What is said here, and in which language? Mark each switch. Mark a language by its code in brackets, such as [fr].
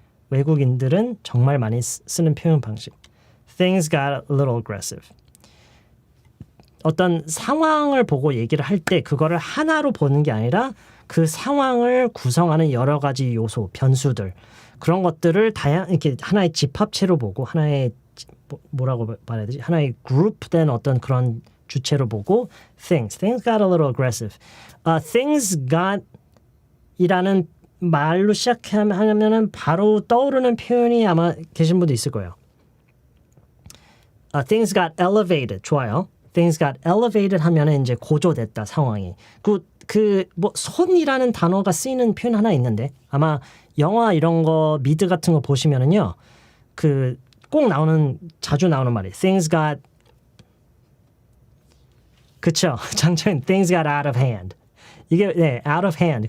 [ko] 외국인들은 정말 많이 쓰는 표현 방식. [en] Things got a little aggressive. [ko] 어떤 상황을 보고 얘기를 할 때 그거를 하나로 보는 게 아니라 그 상황을 구성하는 여러 가지 요소, 변수들 그런 것들을 이렇게 하나의 집합체로 보고 하나의 뭐라고 말해야 되지? 하나의 그룹된 어떤 그런 주체로 보고 [en] things got a little aggressive. [ko] Things got 이라는 말로 시작하면은 바로 떠오르는 표현이 아마 계신 분도 있을 거예요. [en] Things got elevated. [ko] 좋아요. [en] Things got elevated [ko] 하면은 이제 고조됐다 상황이. 뭐 손이라는 단어가 쓰이는 표현 하나 있는데 아마 영화 이런 거 미드 같은 거 보시면은요. 꼭 자주 나오는 말이 Things got 그쵸. [en] 장첸 Things got out of hand. 이게 out of hand.